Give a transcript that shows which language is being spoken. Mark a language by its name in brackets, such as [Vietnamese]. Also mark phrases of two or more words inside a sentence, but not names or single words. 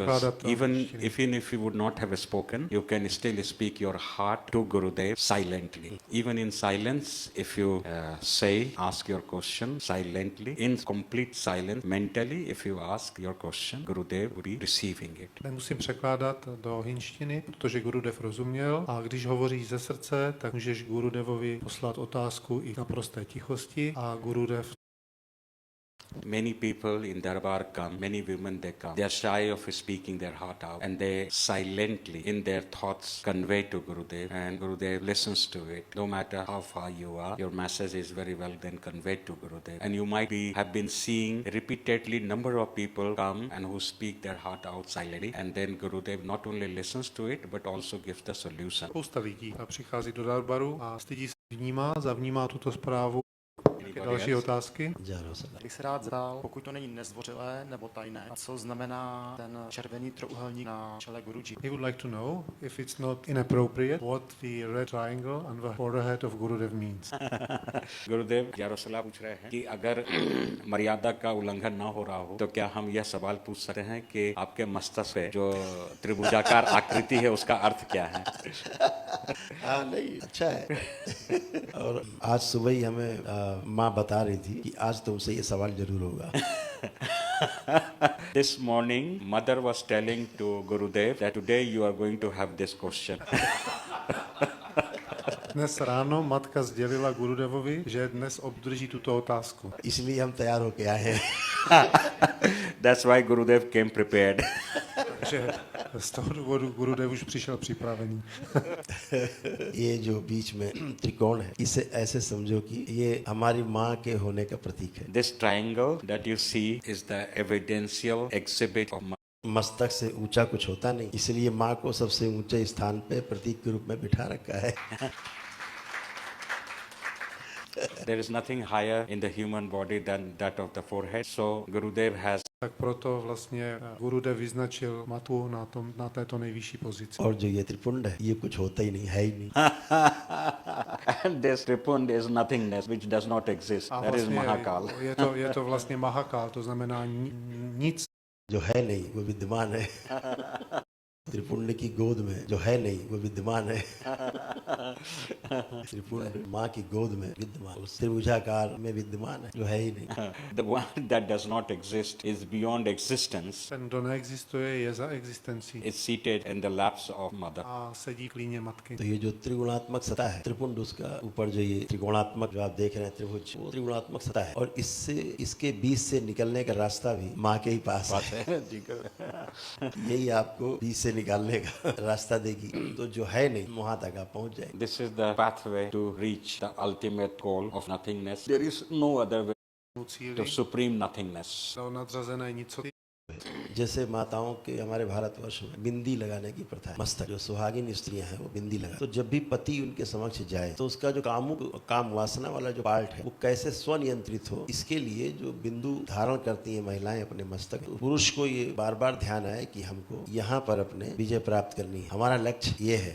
[Czech] překládat to [English] even [Czech] angličtiny. [English] if you would not have spoken, you can still speak your heart to Gurudev silently. Even in silence, if you ask your question silently, in complete silence, mentally, if you ask your question, Gurudev would be receiving it. [Czech] Nemusím překládat do hinštiny, protože Gurudev rozuměl, a když hovoříš ze srdce, tak můžeš Gurudevovi poslat otázku i na prosté tichosti a Gurudev. [English] Many people in Darbar come, many women they come. They are shy of speaking their heart out, and they silently, in their thoughts, convey to Gurudev, and Gurudev listens to it. No matter how far you are, your message is very well then conveyed to Gurudev. And you might have been seeing repeatedly number of people come and who speak their heart out silently, and then Gurudev not only listens to it, but also gives the solution. [Czech] Spousta lidí přichází do Darbaru a stydí se zavnímá tuto zprávu. Další otázky? Bych se rád zeptal, pokud to není nezdvořilé nebo tajné, co znamená ten červený trojúhelník na čele Guruji? [English] He would like to know if it's not inappropriate what the red triangle on the forehead of Gurudev means. [Hindi] गुरुदेव यारोसला पूछ रहे हैं कि अगर मर्यादा का उल्लंघन ना हो रहा हो तो क्या हम यह सवाल पूछ सकते हैं कि आपके मस्तक पे जो त्रिभुजाकार आकृति है उसका अर्थ क्या है? हाँ नहीं अच्छा है। और आज सुबह ही हमें माँ बता रही थी कि आज तुमसे ये सवाल जरूर होगा। [English] This morning, mother was telling to Gurudev that today you are going to have this question. [Czech] Dnes ráno matka sdělila Gurudevovi, že dnes obdrží tuto otázku. [Hindi] इसलिए हम तैयार होके आए हैं। [English] That's why Gurudev came prepared. [Czech] Takže z toho důvodu Gurudev už přišel připravený. [Hindi] ये जो बीच में त्रिकोण है, इसे ऐसे समझो कि ये हमारी माँ के होने का प्रतीक है। [English] This triangle that you see is the evidential exhibit of [Hindi] मस्तक से ऊंचा कुछ होता नहीं, इसलिए माँ को सबसे ऊंचे स्थान पे प्रतीक के रूप में बिठा रखा है। [English] There is nothing higher in the human body than that of the forehead. So Gurudev has. [Czech] Tak proto vlastně Gurudev vyznačil matku na této nejvyšší pozici. [Hindi] और जो ये त्रिपुंड है, ये कुछ होता ही नहीं, है ही नहीं। [English] And this tripund is nothingness, which does not exist. That is Mahakal. [Czech] Je to vlastně Mahakal, to znamená nic. [Hindi] जो है नहीं वो विद्यमान है। त्रिपुंड की गोद में जो है नहीं वो विद्यमान है। त्रिपुंड माँ की गोद में विद्यमान, उस त्रिभुजाकार में विद्यमान है जो है ही नहीं। [English] The one that does not exist is beyond existence. [Czech] Ten, kdo neexistuje, je za existencí. [English] Is seated in the laps of mother. [Czech] A sedí v klíně matky. [Hindi] तो ये जो त्रिगुणात्मक सत्ता है, त्रिपुंड उसका ऊपर जो ये त्रिगुणात्मक जो आप देख रहे हैं त्रिभुज, वो त्रिगुणात्मक सत्ता है और इससे इसके बीच से निकलने का रास्ता भी माँ के ही पास है। यही आपको बीच से निकालने का रास्ता देगी, तो जो है नहीं वहां तक आप पहुंच जाएंगे। [English] This is the pathway to reach the ultimate goal of nothingness. There is no other way to supreme nothingness. [Czech] To nadřazené nicoty. [Hindi] है। जैसे माताओं के हमारे भारतवर्ष में बिंदी लगाने की प्रथा है, मस्तक जो सुहागिन स्त्रियां हैं वो बिंदी लगा, तो जब भी पति उनके समक्ष जाए तो उसका जो काम वासना वाला जो पार्ट है वो कैसे स्वनियंत्रित हो, इसके लिए जो बिंदु धारण करती हैं महिलाएं अपने मस्तक, तो पुरुष को ये बार बार ध्यान आए कि हमको यहाँ पर अपने विजय प्राप्त करनी है, हमारा लक्ष्य ये है।